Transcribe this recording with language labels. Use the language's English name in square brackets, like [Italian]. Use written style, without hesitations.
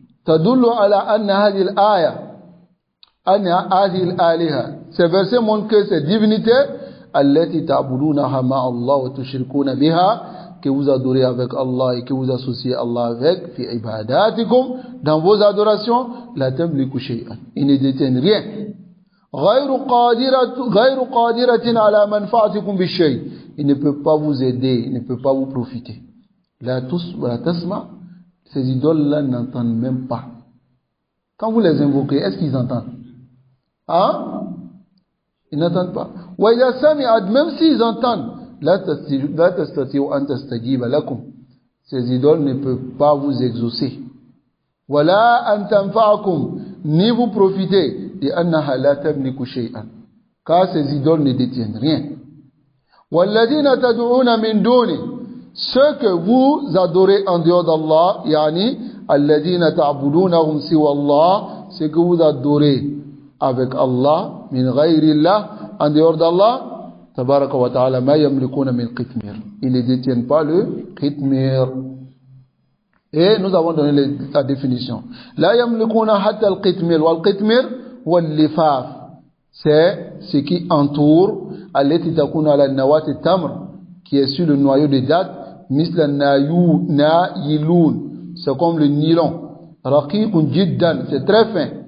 [Arabic] Tadullu ala anna hadhihi al-aya, anna hadhihi al-aliha. [French] Ces versets montrent que ces divinités, [Arabic] allati ta'budunaha ma Allah wa tushrikuna biha, [French] que vous adorez avec Allah et que vous associez Allah avec, [Arabic] fi ibadatikum, [French] dans vos adorations, [Arabic] la tamliku shay'an. [French] Ils ne détiennent rien. [Arabic] غير قادرة على منفعتكم بالشيء. [French] Il ne peut pas vous aider, il ne peut pas vous profiter. [Arabic] La tasma, [French] ces idoles-là n'entendent même pas. Quand vous les invoquez, est-ce qu'ils entendent? Hein? Ils n'entendent pas. [Arabic] وإذا سمعت, [French] même s'ils entendent, [Arabic] لا تستطيع أن تستجيب لكم. [French] Ces idoles ne peuvent pas vous exaucer. [Arabic] ولا أن تنفعكم, [French] ni vous profiter. [Arabic] لأنها لا تملك شيئا. [French] Car ces idoles ne détiennent rien. [Arabic] والذين تدعون من دونه, [French] ceux que vous adorez en dehors d'Allah, [Arabic] يعني الذين تعبدونهم سوى الله, [French] ceux que vous adorez avec Allah, [Arabic] من غير الله, [French] en dehors d'Allah, [Arabic] تبارك وتعالى, ما يملكون من قطمير. [French] Ils ne détiennent pas le qitmir. Et nous avons donné la définition. [Arabic] لا يملكون حتى القطمير, والقطمير واللفاف, [French] c'est ce qui entoure [Arabic] التي تكون على النواة التمر, [French] qui est sur le noyau de date, [Arabic] مثل النايلون, [French] c'est comme le nylon, [Arabic] رقيق جدا, [French] c'est très fin.